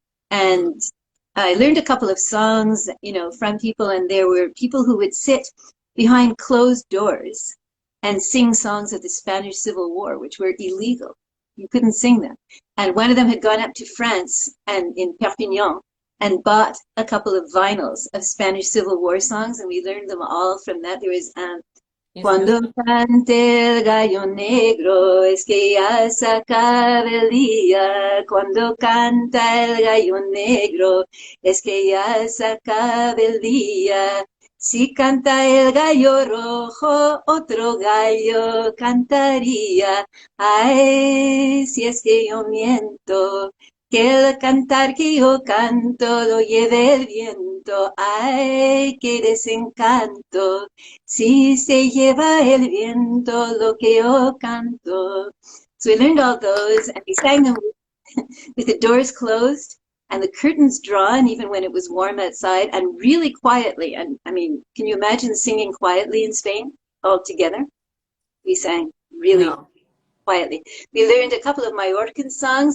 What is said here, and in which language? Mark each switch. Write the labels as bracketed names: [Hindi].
[English] And I learned a couple of songs, from people, and there were people who would sit behind closed doors and sing songs of the Spanish Civil War, which were illegal. You couldn't sing them. And one of them had gone up to France and in Perpignan and bought a couple of vinyls of Spanish Civil War songs, and we learned them all from that. There was [Spanish] Cuando cante el gallo negro es que ya se acaba el día. Cuando canta el gallo negro es que ya se acaba el día. Si canta el gallo rojo, otro gallo cantaría. Ay, si es que yo miento, que el cantar que yo canto lo lleve el viento. Ay, qué desencanto. Si se lleva el viento lo que yo canto. [English] So we learned all those, and we sang them with the doors closed and the curtains drawn, even when it was warm outside, and really quietly. And I mean, can you imagine singing quietly in Spain all together? We sang really quietly. We learned a couple of Mallorcan songs.